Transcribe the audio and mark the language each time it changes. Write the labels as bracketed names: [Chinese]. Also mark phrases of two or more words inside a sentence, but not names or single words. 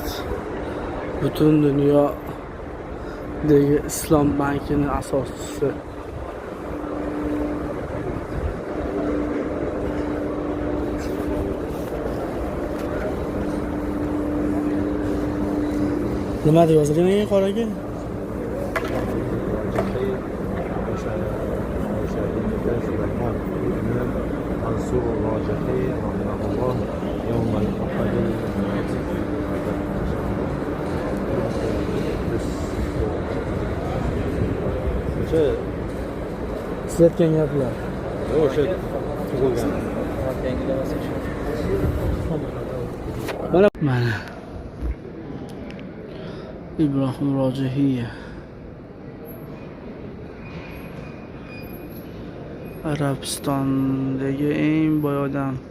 [Uzbek] Butun dunyodagi islom bankining asoschisi. Nima deb yozilgan qoraga? [Arabic] منصور الراجحي رحمه الله يوم الأحد [Uzbek] Siz aytgan gaplar. o'sha tug'ilgan. Mana İbrahim Rojihiy Arabistondagi eng boy odam.